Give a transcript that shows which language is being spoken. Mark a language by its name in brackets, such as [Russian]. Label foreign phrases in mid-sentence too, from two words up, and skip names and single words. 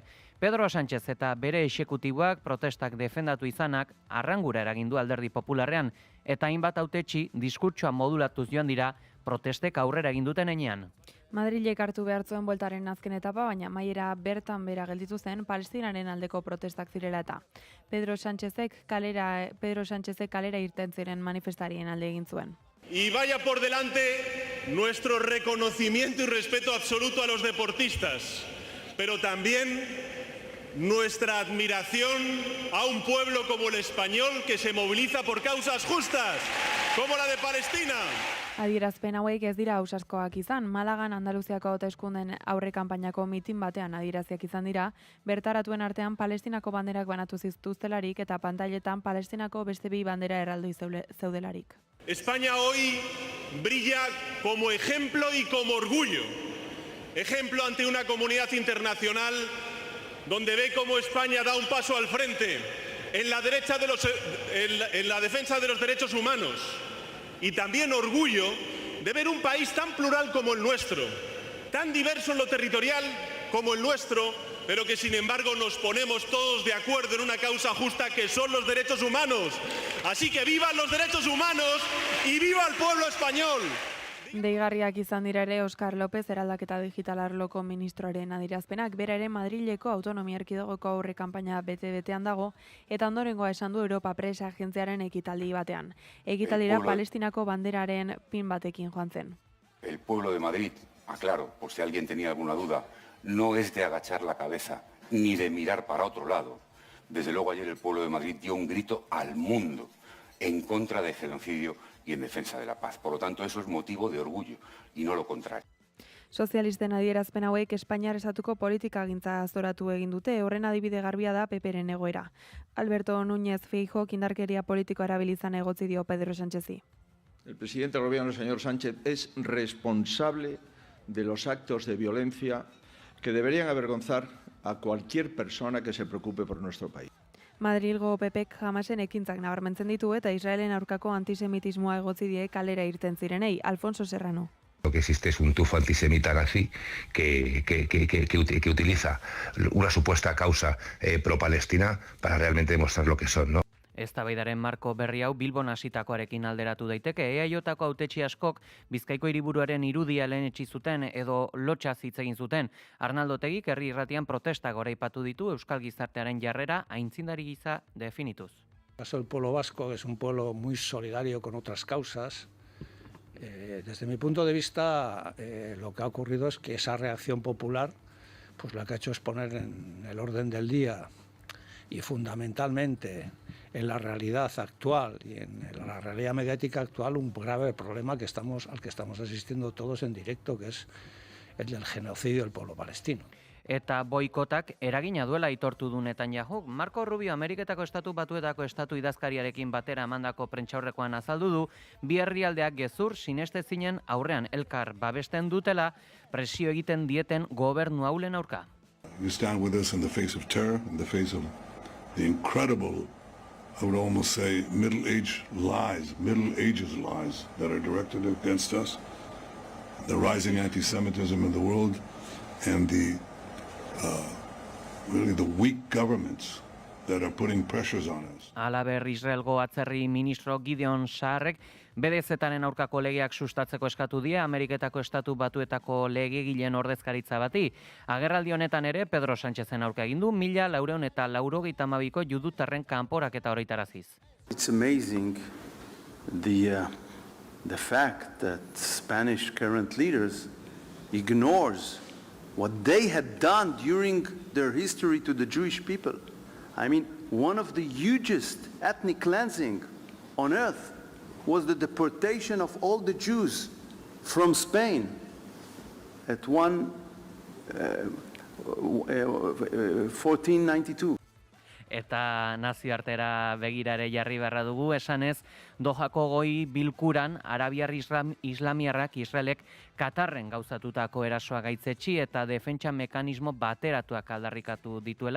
[Basque] Pedro Sánchez eta bere exekutiboak protestak defendatu izanak arrangura eragin du Alderdi Popularrean eta hainbat hautetsi diskurtsoa modulatuz joan dira protestek aurrera egin duten heinean. Madrilek hartu behar zuen bueltaren azken etapa, baina maiera bertan bera gelditu zen Palestinaren aldeko protestak zirela eta. Pedro Sánchezek kalera irten ziren manifestarien alde egin zuen. [Spanish] Y vaya por delante nuestro reconocimiento y respeto absoluto a los deportistas, pero también nuestra admiración a un pueblo como el español que se moviliza por causas justas, como la de Palestina. [Basque] Adierazpen hauek ez dira ausazkoak izan. Malagan Andaluziako hauteskunden aurre kanpainako mitin batean adieraziak izan dira, bertaratuen artean Palestinako banderak banatu zituztelarik eta pantailetan Palestinako beste bi bandera erraldoi zeudelarik. [Spanish] España hoy brilla como ejemplo y como orgullo. Ejemplo ante una comunidad internacional donde ve cómo España da un paso al frente en la defensa de los derechos humanos, y también orgullo de ver un país tan plural como el nuestro, tan diverso en lo territorial como el nuestro, pero que sin embargo nos ponemos todos de acuerdo en una causa justa que son los derechos humanos. Así que vivan los derechos humanos y viva el pueblo español. [Basque] Deigarriak izan dira ere Oskar López eraldaketa digital arloko ministroaren adierazpenak, bera ere Madrileko autonomia erkidegoko aurre kanpaina bete-betean dago, eta ondorengoa esan du Europa Press agentziaren ekitaldi batean. Ekitaldira Palestinako banderaren pin batekin joan zen. [Spanish] El pueblo de Madrid, aclaro, por si alguien tenía alguna duda, no es de agachar la cabeza ni de mirar para otro lado. Desde luego ayer el pueblo de Madrid dio un grito al mundo en contra del genocidio y en defensa de la paz. Por lo tanto, eso es motivo de orgullo y no lo contrario. [Basque] Sozialisten adierazpen hauek Espainiar estatuko politikagintza azoratu egin dute, horren adibide garbia da PPren egoera. Alberto Núñez Feijóok indarkeria politiko erabilizan egotzi dio Pedro Sánchezi. [Spanish] El presidente del gobierno, el señor Sánchez, es responsable de los actos de violencia que deberían avergonzar a cualquier persona que se preocupe por nuestro país. [Basque] Madrilgo PPek Hamasen ekintzak nabarmentzen ditu eta Israelen aurkako antisemitismoa egotzi die kalera irten zirenei. Alfonso Serrano. [Spanish] Lo que existe es un tufo antisemita nazi que utiliza una supuesta causa pro-palestina para realmente demostrar lo que son, ¿no? [Basque] Eztabaidaren marko berri hau Bilbon hasitakoarekin alderatu daiteke. EAJko hautetsi askok Bizkaiko hiriburuaren irudia lehenetsi zuten edo lotxaz hitz egin zuten. Arnaldo Otegik herri irratian protesta goraipatu ditu euskal gizartearen jarrera aintzindari gisa definituz. [Spanish] El pueblo vasco es un pueblo muy solidario con otras causas. Desde mi punto de vista, lo que ha ocurrido es que esa reacción popular, pues lo que ha hecho es poner en el orden del día y fundamentalmente en la realidad actual y en la realidad mediática actual un grave problema al que estamos asistiendo todos en directo, que es el del genocidio del pueblo palestino. [Basque] Eta boikotak eragina duela aitortu du Netanyahu. Marco Rubio Ameriketako Estatu Batuetako estatu idazkariarekin batera emandako prentsaurrekoan azaldu du, bi herrialdeak gezur sinestezinen aurrean elkar babesten dutela presio egiten dieten gobernu haulen aurka. [English] You stand with us in the face of terror, in the face of the incredible, I would almost say, Middle Ages lies that are directed against us, the rising anti-Semitism in the world, and really the weak governments that are putting pressures on us. [Basque] Halaber, Israelgo atzerri ministro Gideon Saarrek BDZ-aren aurkako legeak sustatzeko eskatu die Ameriketako Estatu Batuetako legegileen ordezkaritza bati. Agerraldi honetan ere Pedro Sánchezen aurka egin du 1492ko judutarren kanporaketa oraitaraziz. [English] It's amazing the fact that Spanish current leaders ignores what they had done during their history to the Jewish people. I mean, one of the hugest ethnic cleansing on earth was the deportation of all the Jews from Spain at 1492. [Basque] Eta nazioartera begirare jarri beharra dugu, esanez, Dojako goi bilkuran Arabiar Islamiarrak Israelek Katarren gauzatutako erasoa gaitzetsi eta defentsa mekanismo bateratuak aldarrikatu dituela.